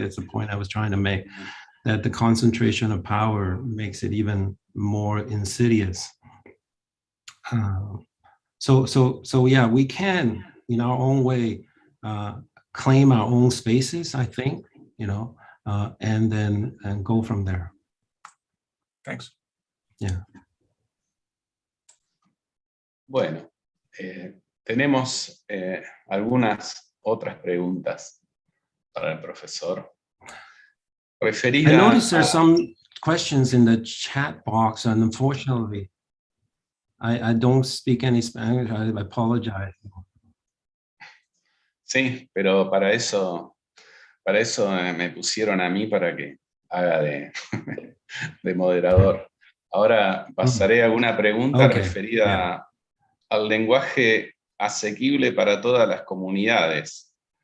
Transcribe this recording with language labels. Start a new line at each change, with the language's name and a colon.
English: It's the point I was trying to make, that the concentration of power makes it even more insidious. So yeah, we can, in our own way, claim our own spaces, I think, and go from there. Thanks. Yeah.
Spanish: Bueno, tenemos algunas otras preguntas para el profesor.
English: I noticed there's some questions in the chat box, and unfortunately, I don't speak any Spanish. I apologize.
Spanish: Sí, pero para eso me pusieron a mí para que haga de moderador. Ahora pasaré a alguna pregunta referida al lenguaje asequible para todas las comunidades.